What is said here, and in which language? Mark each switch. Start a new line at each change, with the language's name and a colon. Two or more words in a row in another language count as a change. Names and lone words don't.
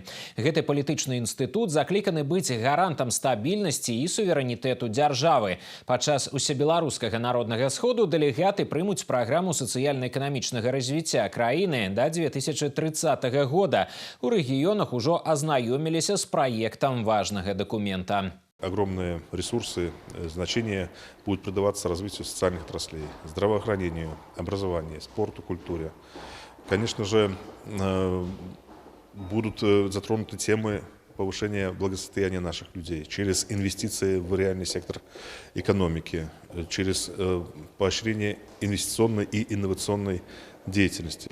Belarusian: Гэты палітычны інстытут закліканы быць гарантам стабільнасці і суверэнітэту дзяржавы. Падчас усебеларускага народнага сходу дэлегаты прымуць праграму сацыяльна-эканамічнага развіцця краіны да 2030 года. У рэгіёнах ужо азнаёміліся з праектам важнага дакумента.
Russian: Огромные ресурсы, значение будет придаваться развитию социальных отраслей, здравоохранению, образованию, спорту, культуре. Конечно же, будут затронуты темы повышения благосостояния наших людей через инвестиции в реальный сектор экономики, через поощрение инвестиционной и инновационной деятельности.